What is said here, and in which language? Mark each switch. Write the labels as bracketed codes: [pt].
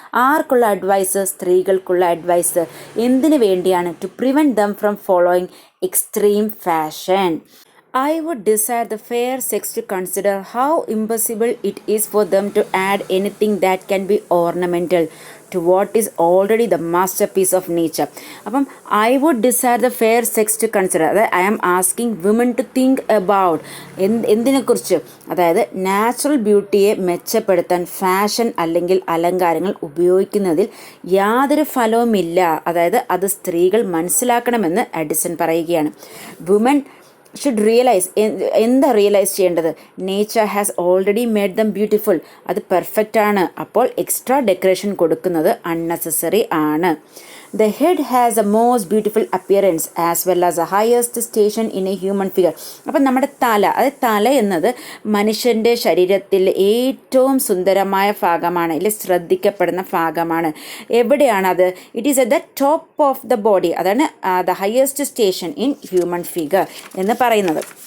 [ml] ആർക്കുള്ള advice? സ്ത്രീകൾക്കുള്ള advice. എന്തിനു വേണ്ടിയാണ്? [en] To prevent them from following extreme fashion. I would desire the fair sex to consider how impossible it is for them to add anything that can be ornamental to what is already the masterpiece of nature. [ml] അപ്പം [en] I would desire the fair sex to consider, [ml] അതായത് [en] I am asking women to think about [ml] എന്തിനെക്കുറിച്ച്, അതായത് natural ബ്യൂട്ടിയെ മെച്ചപ്പെടുത്താൻ fashion അല്ലെങ്കിൽ അലങ്കാരങ്ങൾ ഉപയോഗിക്കുന്നതിൽ യാതൊരു ഫലവുമില്ല. അതായത് അത് സ്ത്രീകൾ മനസ്സിലാക്കണമെന്ന് അഡിസൺ പറയുകയാണ്. [en] woman should realise, [ml] എന്താ റിയലൈസ് ചെയ്യേണ്ടത്? [en] Nature has already made them beautiful. [ml] അത് പെർഫെക്റ്റ് ആണ്. അപ്പോൾ എക്സ്ട്രാ ഡെക്കറേഷൻ കൊടുക്കുന്നത് അൺനെസസറി ആണ്. [en] The head has the most beautiful appearance as well as the highest station in a human figure. [ml] അപ്പം നമ്മുടെ തല എന്നത് മനുഷ്യൻ്റെ ശരീരത്തിൽ ഏറ്റവും സുന്ദരമായ ഭാഗമാണ്, അല്ലെങ്കിൽ ശ്രദ്ധിക്കപ്പെടുന്ന ഭാഗമാണ്. എവിടെയാണത്? [en] It is at the top of the body. അതാണ് the highest station in human figure [ml] എന്ന് പറയുന്നത്.